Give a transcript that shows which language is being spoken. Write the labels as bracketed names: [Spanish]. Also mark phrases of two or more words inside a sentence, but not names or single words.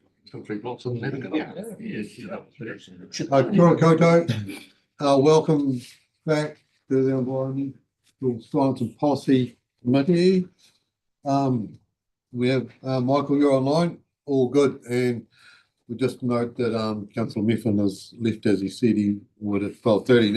[English] Complete lots of them. [Māori] Kia ora koutou. [English] Welcome back to the Environmental Science and Policy Committee. We have Michael, you're online, all good, and we just note that Councillor Meffin has left as he said he would at 12:30.